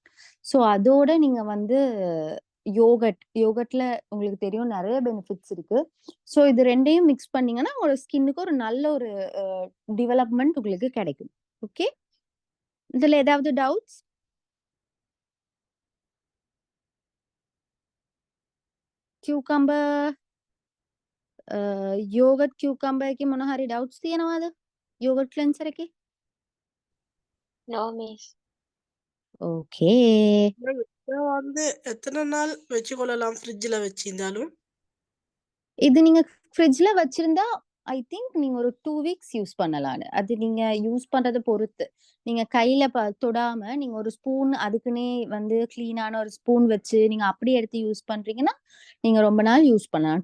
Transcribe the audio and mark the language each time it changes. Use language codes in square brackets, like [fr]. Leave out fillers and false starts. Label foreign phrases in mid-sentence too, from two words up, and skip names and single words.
[ta] ஸோ அதோட நீங்க வந்து யோகட்ல உங்களுக்கு தெரியும் நிறைய பெனிஃபிட்ஸ் இருக்கு. ஸோ இது ரெண்டையும் மிக்ஸ் பண்ணீங்கன்னா உங்களோட ஸ்கின்னுக்கு ஒரு நல்ல ஒரு டெவலப்மெண்ட் உங்களுக்கு கிடைக்கும். ஓகே, இதுல ஏதாவது டவுட்ஸ்? [si] கியூகம்பர் [en] yogurt cucumber [si] එකේ මොන හරි ඩවුට්ස් තියෙනවද? [en] yogurt cleanser [si] එකේ? [en] No, miss. [ta] ஓகே, இதை வந்து எத்தனை நாள் வச்சுக்கொள்ளலாம் ஃப்ரிட்ஜில் வச்சிருந்தாலும்? இது நீங்க ஃப்ரிட்ஜ்ல வச்சிருந்தா [en] I think [ta] நீங்க ஒரு 2 [en] weeks use [ta] பண்ணலாம்னு. அது நீங்க யூஸ் பண்றதை பொறுத்து. நீங்க கையில தொடாம நீங்க ஒரு ஸ்பூன் அதுக்குன்னே வந்து கிளீனான ஒரு ஸ்பூன் வச்சு நீங்க அப்படியே எடுத்து யூஸ் பண்றீங்கன்னா நீங்க ரொம்ப நாள் யூஸ் பண்ணலாம்.